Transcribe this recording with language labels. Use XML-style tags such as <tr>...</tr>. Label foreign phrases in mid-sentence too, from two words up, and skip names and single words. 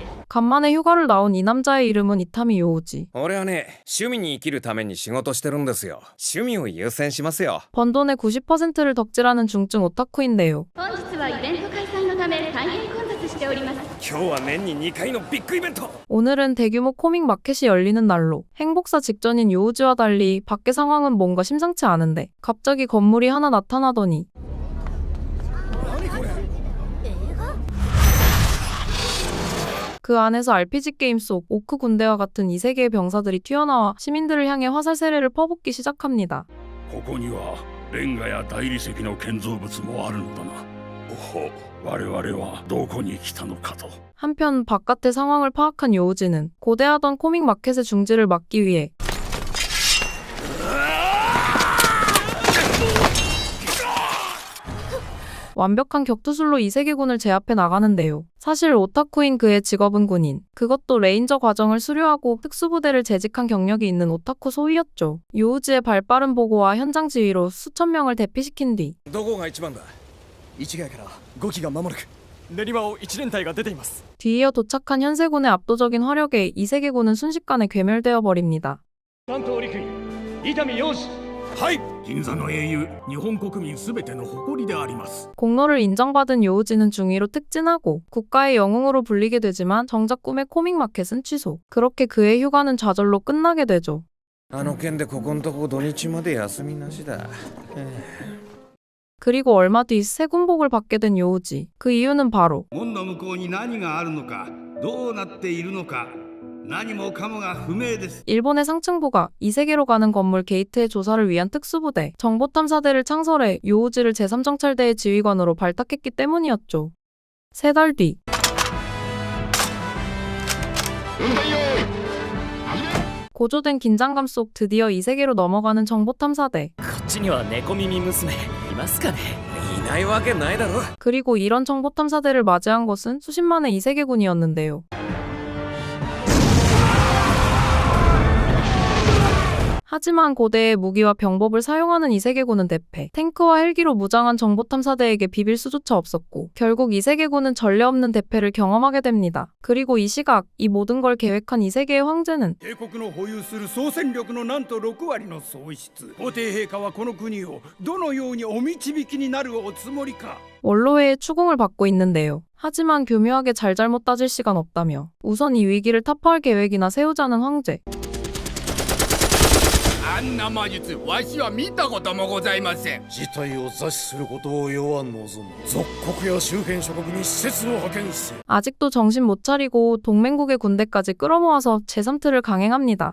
<ko>간만에 휴가를 나온 이 남자의 이름은 이타미 요우지.</ko> <ja>俺はね、趣味に生きるために仕事してるんですよ。趣味を優先しますよ。</ja> <ko>번 돈의 90%를 덕질하는 중증 오타쿠인데요.</ko> <ja>本日はイベント開催のため大変混雑しております。今日は年に2回のビッグイベント。</ja> <ko>오늘은 대규모 코믹 마켓이 열리는 날로 행복사 직전인 요우지와 달리 밖의 상황은 뭔가 심상치 않은데 갑자기 건물이 하나 나타나더니 그 안에서 RPG 게임 속 오크 군대와 같은 이 세계의 병사들이 튀어나와 시민들을 향해 화살 세례를 퍼붓기 시작합니다.</ko> <ja>ここにはレンガや大理石の建造物もあるのだな。おほ、我々はどこに来たのかと。</ja> <ko>한편 바깥의 상황을 파악한 요우지는 고대하던 코믹 마켓의 중지를 막기 위해 완벽한 격투술로 이 세계군을 제압해 나가는데요. 사실 오타쿠인 그의 직업은 군인, 그것도 레인저 과정을 수료하고 특수부대를 재직한 경력이 있는 오타쿠 소위였죠. 요우지의 발빠른 보고와 현장 지휘로 수천 명을 대피시킨 뒤</ko> <ja>どこが一番だ。市ヶ谷から5機が間もなく練馬を1連隊が出ています。</ja> <ko>뒤이어 도착한 현세군의 압도적인 화력에 이 세계군은 순식간에 괴멸되어 버립니다.</ko> <ja>関東陸軍伊丹洋司。はい、銀座の英雄、日本国民すべての誇りであります。</ja> <ko>공로를 인정받은 요우지는 중위로 특진하고 국가의 영웅으로 불리게 되지만 정작 꿈의 코믹 마켓은 취소. 그렇게 그의 휴가는 좌절로 끝나게 되죠.</ko> <ja>あの件でここんとこ土日まで休みなしだ。</ja> <ko>그리고 얼마 뒤 새 군복을 받게 된 요우지. 그 이유는 바로</ko> <ja>門の向こうに何があるのか、どうなっているのか、何もかもが不明です。</ja> <ko>일본의 상층부가 이 세계로 가는 건물 게이트의 조사를 위한 특수부대, 정보탐사대를 창설해 요우지를 제3정찰대의 지휘관으로 발탁했기 때문이었죠. 3달 뒤 고조된 긴장감 속 드디어 이 세계로 넘어가는 정보탐사대.</ko> <ja>こっちには猫耳娘いますかね。いないわけないだろ。</ja> <ko>그리고 이런 정보탐사대를 맞이한 것은 수십만의 이 세계군이었는데요. 하지만 고대의 무기와 병법을 사용하는 이 세계군은 대패, 탱크와 헬기로 무장한 정보탐사대에게 비빌 수조차 없었고 결국 이 세계군은 전례 없는 대패를 경험하게 됩니다. 그리고 이 시각, 이 모든 걸 계획한 이 세계의 황제는</ko> <ja>帝国の保有する総戦力のなんと6割の喪失。皇帝陛下はこの国をどのようにお導きになるおつもりか。</ja> <ko>원로회의 추궁을 받고 있는데요. 하지만 교묘하게 잘잘못 따질 시간 없다며 우선 이 위기를 타파할 계획이나 세우자는 황제.</ko> <ja>あんな魔術、わしは見たこともございません。事態を座視することを世は望む。属国や周辺諸国に施設を派遣せ。</ja> <ko>아직도 정신 못 차리고 동맹국의 군대까지 끌어모아서 제3트를 강행합니다.</ko>